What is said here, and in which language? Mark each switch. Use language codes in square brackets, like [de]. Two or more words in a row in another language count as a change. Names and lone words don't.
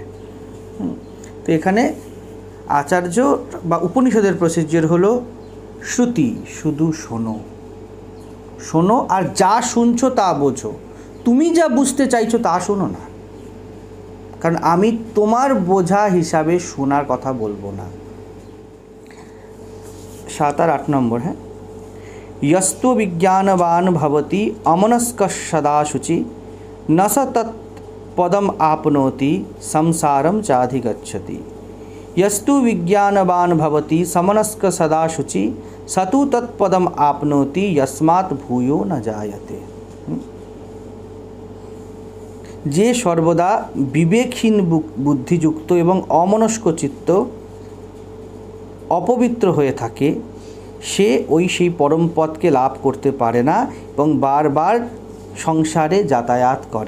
[bn] তো এখানে আচার্য বা উপনিষদের প্রসিডিওর হলো শ্রুতি, শুধু শোনো, শোনো, আর যা শুনছো তা বোঝো। তুমি যা বুঝতে চাইছো তা শোনো না, কারণ আমি তোমার বোঝা হিসাবে শোনার কথা বলবো না। 7 আর 8 নম্বর। হ্যাঁ, [sa] यस्तु विज्ञानवान भवति अमनस्कः सदा शुचि न स तत्पदम आपनोति संसारम चाधिगच्छति। यस्तु विज्ञानवान भवति समनस्क सदा शुचि स तु तत्पदम आपनोति यस्मात् भूयो न जायते। [bn] যে সর্বদা বিবেকহীন বুদ্ধিযুক্ত এবং অমনস্ক চিত্ত অপবিত্র হয়ে থাকে, সে সেই পরম পদকে লাভ করতে পারে না এবং বারবার সংসারে যাতায়াত করে।